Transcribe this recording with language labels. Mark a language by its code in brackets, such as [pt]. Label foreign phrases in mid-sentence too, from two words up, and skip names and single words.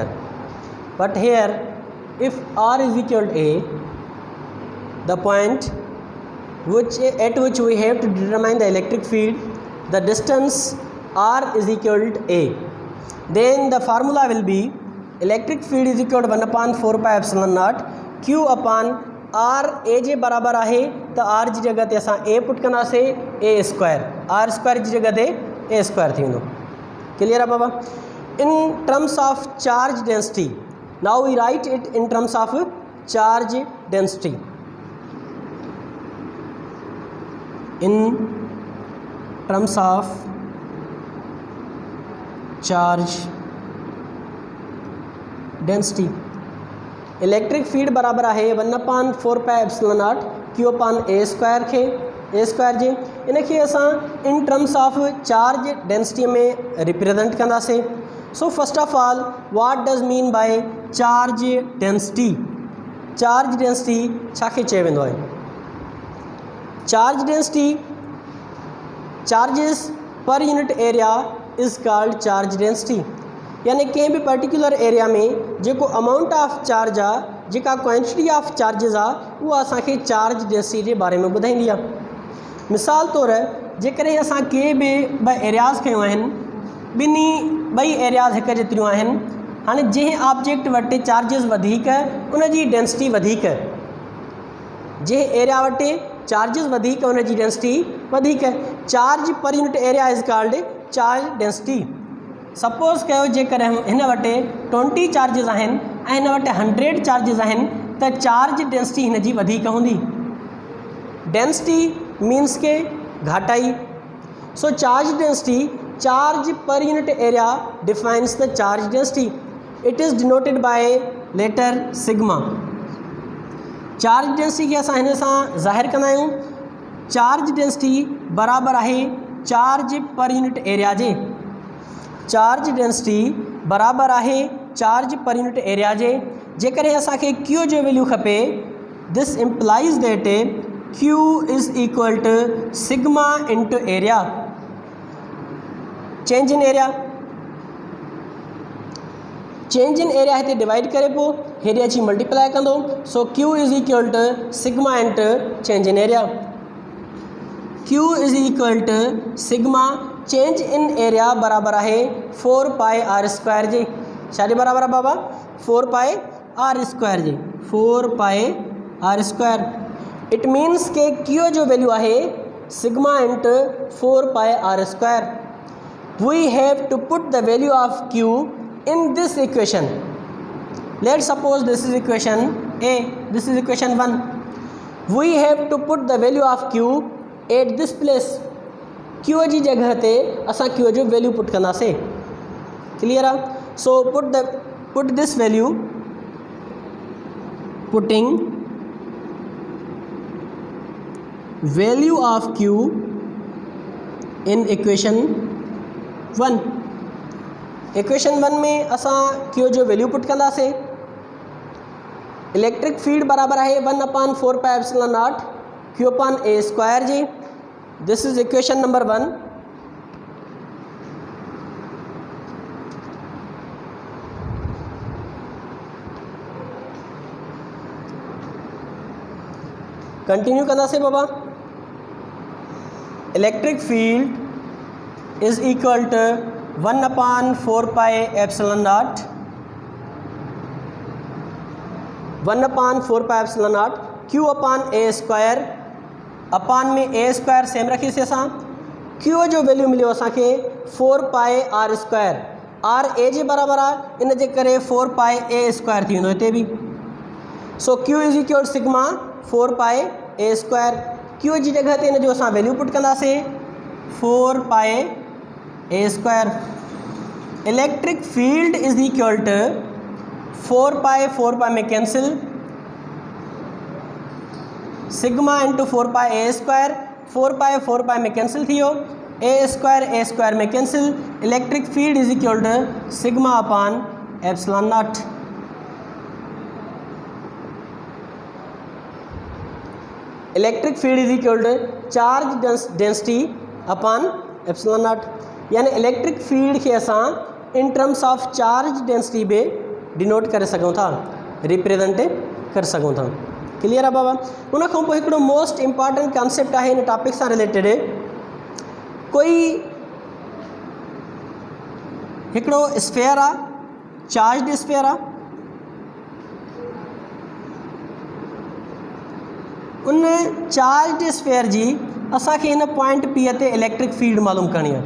[en] But here if r is equal to a, the point at which we have to determine the electric field, the distance r is equal to a, then the formula will be electric field is equal to 1 upon 4 pi epsilon naught q upon [sd] आर ए जे बराबर है तो आर जी जगह ते असां ए पुट कंदासीं ए स्क्वायर, आर स्क्वायर जी जगह ते ए स्क्वायर थी वेंदो. क्लियर आहे बाबा? [en] In terms of charge density, now we write it in terms of charge density. in terms of charge density electric field [sd] बराबर है [en] 1 upon 4 pi epsilon naught q upon a square [sd] खे ए स्क्वायर जे इनखे असां [en] in terms of charge density [sd] में रिप्रेजेंट कंदासीं. [en] So first of all what does mean by charge density? charge density [sd] छाखे चयो वेंदो आहे? [en] Charge density, charges per unit area is called charge density. [sd] यानी कंहिं बि [en] particular area [sd] में जेको [en] amount of charge [sd] आहे, जेका [en] quantity of charges [sd] आहे, उहा असांखे [en] charge density [sd] जे बारे में ॿुधाईंदी आहे. मिसाल तौरु जेकॾहिं असां के बि ॿ एरियाज़ खयूं आहिनि, ॿई एरियाज़ हिक जेतिरियूं आहिनि. हाणे जंहिं ऑब्जेक्ट वटि चार्जिस वधीक उनजी डेंसिटी वधीक, जंहिं एरिया वटि चार्जिस वधीक उनजी डेंसिटी वधीक. [en] Charge per unit area is called charge density. [sd] सपोज़ कयो जेकॾहिं हिन वटि 20 चार्जिस आहिनि ऐं हिन वटि 100 चार्जिस आहिनि त [en] charge density [sd] हिन जी वधीक हूंदी. [en] density means [sd] के घाटाई. [en] So charge density, charge per unit area defines the charge density. It is denoted by letter sigma. charge density [sd] खे असां हिन सां ज़ाहिर कंदा आहियूं. [en] charge density [sd] बराबर आहे [en] charge per unit area [sd] जे. [en] charge density [sd] बराबर है [en] charge per unit area [sd] जे. जेकॾहिं असांखे क्यू जो वैल्यू खपे, [en] This implies that q is equal to sigma into area, change in area. change in area [sd] हिते डिवाइड करे पोइ हेॾे अची मल्टीप्लाई कंदो. [en] So q is equal to sigma into change in area. q is equal to sigma change in area [sd] बराबर है [en] 4 pi r square जी. [sd] छाजे बराबर है बाबा? [en] 4 pi r square [sd] जी. [en] 4 pi r square. it means [sd] के क्यू जो वैल्यू है [en] sigma into 4 pi r square. We have to put the value of q in this equation. Let suppose this is equation a, this is equation 1. We have to put the value of q at this place. [sd] क्यू जी जगह ते असां क्यू जो वैल्यू पुट कंदासीं. क्लियर आहे? [en] So put this value, putting value of q in equation 1. [sd] इक्वेशन 1 में असां क्यू जो वैल्यू पुट कंदासीं. [en] electric field [sd] बराबर है [en] 1 upon 4 pi epsilon naught q upon a square जी. This is equation number 1. [sd] कंटिन्यू करना से बाबा. [en] Electric field is equal to 1 upon 4 pi epsilon naught 1 upon 4 pi epsilon naught q upon a square. [sd] अपान में [en] a square [sd] सेम रखीसीं असां. क्यू जो वैल्यू मिलियो असांखे [en] 4 pi r square. [sd] आर ए जे बराबर आहे, इन जे करे [en] 4 pi a square [sd] थी वेंदो हिते बि. [en] So q is equal sigma 4 pi a square. [sd] क्यू जी जगह ते इन जो असां वैल्यू पुट कंदासीं [en] 4 pi a square. electric field is equal to 4 pi में cancel, sigma into 4 pi a square. 4 pi [sd] में कैंसिल थी वियो. [en] a square [sd] में कैंसिल. [en] Electric field is equal to sigma upon epsilon naught. Electric field is equal to charge density upon epsilon naught. [sd] यानी [en] electric field [sd] के असां [en] in terms of charge density [sd] बे डिनोट करे सघूं था, रिप्रेजेंट कर सघूं था। क्लियर आहे बाबा। उन खां पोइ हिकिड़ो [en] most important concept [sd] आहे इन टॉपिक सां रिलेटेड, कोई हिकिड़ो स्फेयर आहे, [en] charge sphere [sd] आहे, उन [en] charge sphere [sd] जी असांखे हिन [en] point P [sd] ते [en] electric field [sd] मालूम करणी आहे।